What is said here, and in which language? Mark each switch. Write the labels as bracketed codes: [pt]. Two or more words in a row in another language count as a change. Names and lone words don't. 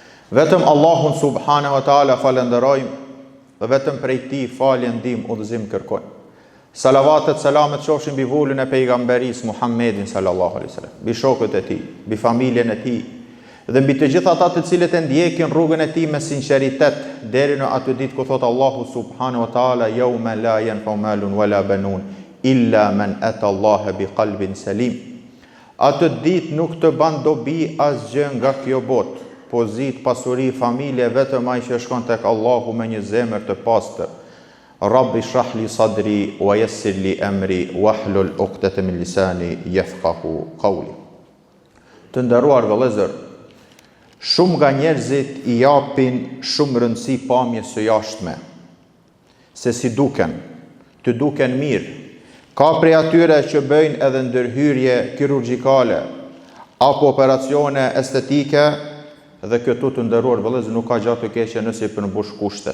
[sq] Vetëm Allahun [ar] سبحانه وتعالى [sq] falenderojmë dhe vetëm prej tij falje, ndihmë, udhëzim kërkojmë. Salavatet, selamet qofshin mbi vullën e pejgamberis Muhammedin [ar] صلى الله عليه وسلم, [sq] mbi shokët e tij, mbi familjen e tij dhe mbi të gjithë ata të cilët e ndjekin rrugën e tij me sinqeritet deri në atë ditë ku thot Allahu [ar] سبحانه وتعالى يوم لا ينفع مال ولا بنون إلا من أتى الله بقلب سليم. [sq] Atë ditë nuk të ban dobi asgjë nga kjo botë, pozit, pasuri, familje, vetëm ai që shkon tek Allahu me një zemër të pastër. [ar] رب اشرح لي صدري ويسر لي أمري واحلل عقدة من لساني يفقهوا قولي. [sq] Të nderuar vëllezër, shumë nga njerëzit i japin shumë rëndësi pamjes së jashtme, se si duken, të duken mirë. Ka prej atyre që bëjnë edhe ndërhyrje kirurgjikale apo operacione estetike dhe këtu të nderuar vëllezër nuk ka gjatë të keqe nëse i përmbush kushtet.